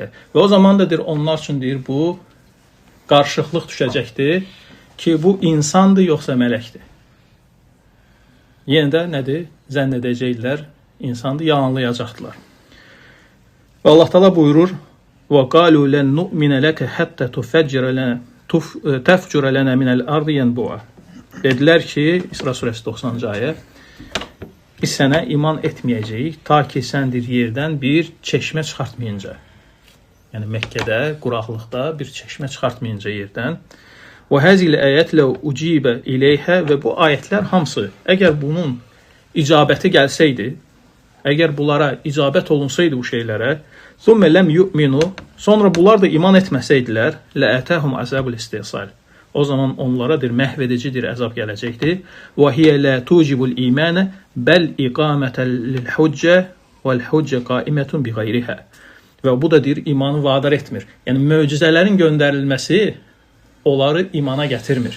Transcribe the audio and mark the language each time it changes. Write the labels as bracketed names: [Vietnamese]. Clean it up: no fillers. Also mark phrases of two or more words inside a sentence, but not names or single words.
[Azerbaijani] Və o zaman da deyir, onlar üçün deyir, bu qarşılıqlıq düşəcəkdir ki, bu insandır, yoxsa mələkdir. Yenə də nədir? Zənn edəcəklər, insandır, yalanlayacaqdılar. Və Allah Teala buyurur: [Arabic] "وقالوا لن نؤمن لك حتى تفجر لنا من الأرض ينبوعا." [Azerbaijani] Dedilər ki, İsra surəsi 90-cı ayə, biz sənə iman etməyəcəyik, ta ki səndir yerdən bir çeşmə çıxartmayınca. Yəni Məkkədə, quraqlıqda bir çeşmə çıxartmayınca yerdən. [Arabic] وهذه الآيات لو أجيب إليها, [Azerbaijani] və bu ayətlər hamısı, əgər bunun icabəti gəlsəydi, əgər bunlara icabət olunsaydı bu şeylərə, [Arabic] ثم لم يؤمنوا, [Azerbaijani] sonra bunlar da iman etməsəydilər, [Arabic] لأتاهم عذاب الاستئصال. [Azerbaijani] O zaman onlaradır məhv edicidir əzab gələcəkdir. [Arabic] وهي لا توجب الإيمان بل إقامة للحجة والحجة قائمة بغيرها. [Azerbaijani] Və bu da deyir, imanı vadar etmir. Yəni, möcüzələrin göndərilməsi onları imana gətirmir.